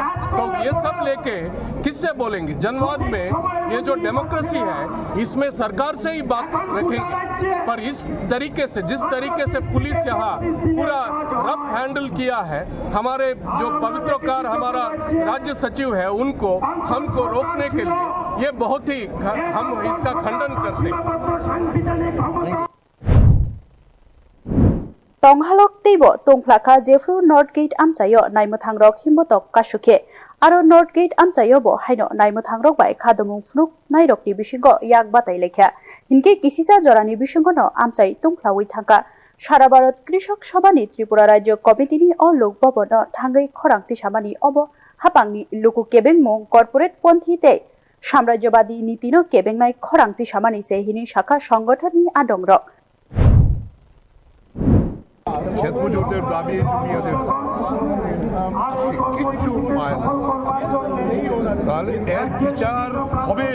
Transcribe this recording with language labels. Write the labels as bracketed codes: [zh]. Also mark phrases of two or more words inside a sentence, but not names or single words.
[hi] तो ये सब लेके किससे बोलेंगे? जनवाद में ये जो डेमोक्रेसी है इसमें सरकार से ही बात रखेंगे, पर इस तरीके से, जिस तरीके से पुलिस यहाँ पूरा [en] rough handle [hi] किया है, हमारे जो पवित्रकार हमारा राज्य सचिव है उनको हमको रोकने के लिए ये बहुत ही हम इसका खंडन करते हैं। [trp] Tonghalok teibo tongplaka jefru North Gate amchayo naimwthangrok Himbotok kasukhe aro North Gate amchayo bo haino naimwthangrok bai khadumung phunuk nairokni bisingo yak batai lekha hinke kisisa jorani bisingo no amchai tongplawi thangka সারা ভারত কৃষক সভানি ত্রিপুরা রাজ্য কমিটিনি ও লোকববনো থাঙ্গৈ খরাং তিসামানি অব হাপাংনি লুকু কেবেংমং কর্পোরেট পন্থীতে সাম্রাজ্যবাদী নীতিনো কেবেংনাই খরাং তিসামানি সেহিনি শাখা সংগঠননি আদংরক [bn] ক্ষেত মজুরদের দাবি জুনিয়রদের কিচ্ছু পায় না, তাহলে এর বিচার হবে।